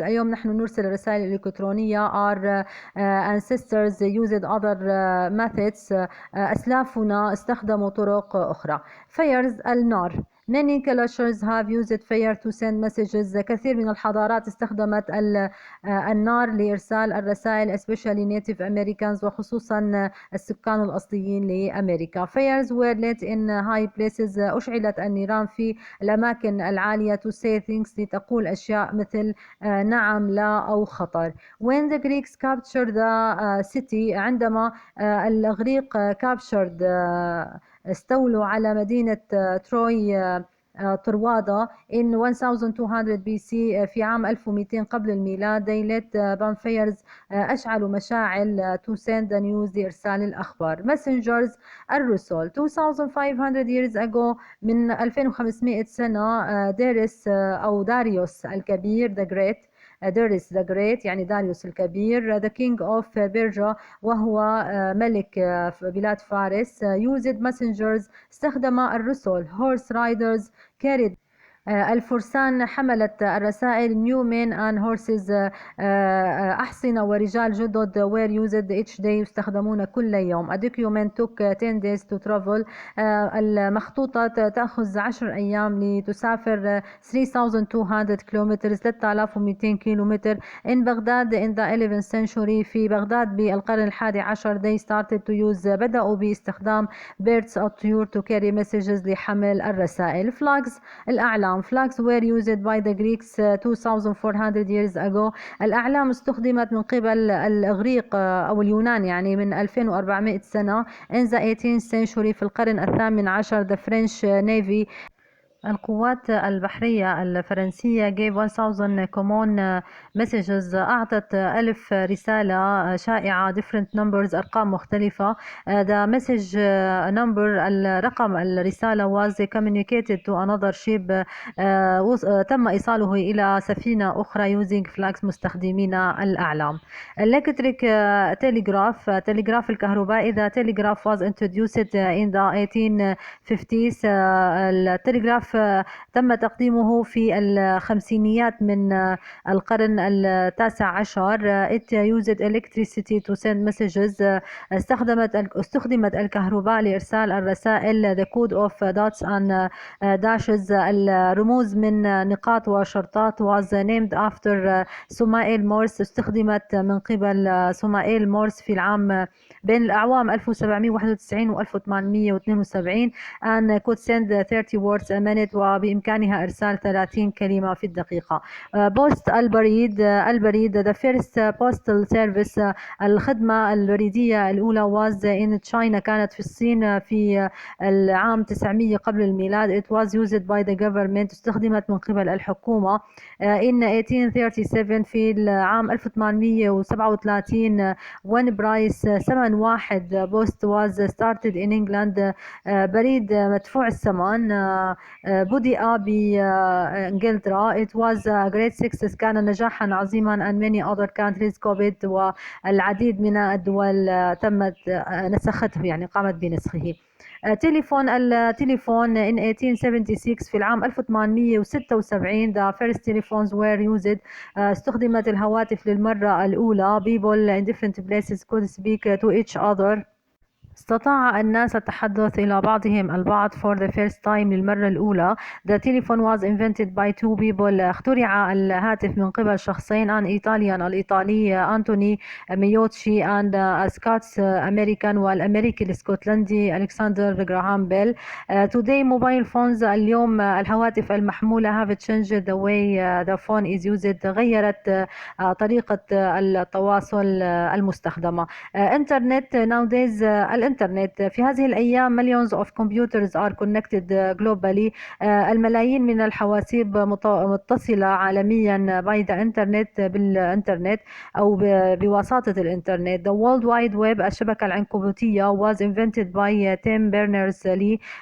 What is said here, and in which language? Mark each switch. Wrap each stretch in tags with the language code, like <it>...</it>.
<ar>اليوم نحن نرسل رسائل إلكترونية.</ar> <en>Our ancestors used other methods.</en> <ar>أسلافنا استخدموا طرق أخرى.</ar> <en>Fires.</en> <ar>النار.</ar> <en>Many cultures have used fire to send messages.</en> <ar>كثير من الحضارات استخدمت النار لإرسال الرسائل,</ar> <en>especially Native Americans,</en> <ar>وخصوصا السكان الأصليين لأمريكا.</ar> <en>Fires were lit in high places.</en> <ar>أشعلت النيران في الأماكن العالية</ar> <en>to say things,</en> <ar>لتقول أشياء مثل نعم, لا أو خطر.</ar> <en>When the Greeks captured the city,</en> <ar>عندما الإغريق captured استولوا على مدينة تروي طروادة</ar> <en>in 1200 BC,</en> <ar>في عام 1200 قبل الميلاد.</ar> <en>they lit bonfires,</en> <ar>أشعلوا مشاعل</ar> <en>to send the news,</en> <ar>لإرسال الأخبار.</ar> <en>messengers.</en> <ar>الرسل.</ar> <en>2500 years ago,</en> <ar>من 2500 سنة, داريوس الكبير,</ar> <en>the great,</en> <ar>داريوس</ar> <en>the great</en> <ar>يعني داريوس الكبير,</ar> <en>the king of Persia,</en> <ar>وهو ملك بلاد فارس,</ar> <en>used messengers,</en> <ar>استخدم الرسل.</ar> <en>horse riders carried</en> <ar>الفرسان حملت الرسائل.</ar> <en>new men and horses,</en> <ar>أحصنة ورجال جدد,</ar> <en>were used each day,</en> <ar>يستخدمون كل يوم.</ar> <en>a document took 10 days to travel.</en> <ar>المخطوطة تأخذ 10 أيام لتسافر 3200 كيلومتر, 3200 كيلومتر.</ar> <en>in Baghdad in the 11th century,</en> <ar>في بغداد بالقرن ال11</ar> <en>they started to use,</en> <ar>بدأوا باستخدام</ar> <en>birds الطيور to carry messages,</en> <ar>لحمل الرسائل.</ar> <en>flags.</en> <ar>الأعلام.</ar> <en>flags were used by the Greeks 2400 years ago.</en> <ar>الأعلام استخدمت من قبل الإغريق أو اليونان يعني من 2400 سنة.</ar> <en>in the 18th century,</en> <ar>في القرن الثامن عشر,</ar> <en>the French Navy,</en> <ar>القوات البحرية الفرنسية,</ar> <en>gave 1000 common messages,</en> <ar>أعطت 1000 رسالة شائعة,</ar> <en>different numbers,</en> <ar>أرقام مختلفة.</ar> <en>the message number,</en> <ar>الرقم الرسالة,</ar> <en>was communicated to another ship,</en> <ar>تم إيصاله إلى سفينة أخرى</ar> <en>using flags,</en> <ar>مستخدمين الأعلام.</ar> <en>electric telegraph.</en> <ar>تلغراف الكهربائي.</ar> <en>the telegraph was introduced in the 1850s.</en> <ar>التلغراف تم تقديمه في الخمسينيات من القرن التاسع عشر.</ar> <en>it used electricity to send messages.</en> <ar>استخدمت الكهرباء لإرسال الرسائل.</ar> <en>the code of dots and dashes,</en> <ar>الرموز من نقاط وشرطات, was named after سمائيل مورس, استخدمت من قبل سمائيل مورس في العام بين الأعوام 1791 و 1872.</ar> <en>and could send 30 words a minute,</en> <ar>وبإمكانها إرسال 30 كلمة في الدقيقة. بوست. البريد.</ar> <en>the first postal service,</en> <ar>الخدمة البريدية الأولى, was in China, كانت في الصين في العام 900 قبل الميلاد.</ar> <en>it was used by the government,</en> <ar>استخدمت من قبل الحكومة.</ar> <en>in 1837,</en> <ar>في العام 1837,</ar> <en>one price,</en> <ar>ثمن واحد,</ar> <en>post was started in England,</en> <ar>بريد مدفوع الثمن بدأ بإنجلترا.</ar> <en>It was a great success.</en> <ar>كان نجاحا عظيما.</ar> <en>And many other countries copied.</en> <ar>والعديد من الدول نسخته، يعني قامت بنسخه.</ar> <en>التليفون in 1876</en> <ar>في العام 1876</ar> <en>the first telephones were used.</en> <ar>استخدمت الهواتف للمرة الأولى.</ar> <en>People in different places could speak to each other.</en> <ar>استطاع الناس التحدث إلى بعضهم البعض</ar> <en>for the first time</en> <ar>للمرة الأولى.</ar> <en>The telephone was invented by two people.</en> <ar>اخترع الهاتف من قبل شخصين.</ar> <en>an Italian</en> <ar>الإيطالي أنتوني ميوتشي</ar> <en>and a Scots American</en> <ar>والأمريكي الاسكتلندي ألكسندر جراهام بيل.</ar> <en>Today mobile phones</en> <ar>اليوم الهواتف المحمولة</ar> <en>have changed the way the phone is used.</en> <ar>غيرت طريقة التواصل المستخدمة.</ar> <en>Internet nowadays</en> <ar>الإنترنت في هذه الأيام</ar> <en>millions of computers are connected globally.</en> <ar>الملايين من الحواسيب متصلة عالميا</ar> <en>by the internet</en> <ar>بالإنترنت أو بواسطة الإنترنت.</ar> <en>The World Wide Web</en> <ar>الشبكة العنكبوتية</ar> <en>was invented by Tim Berners-Lee.</en>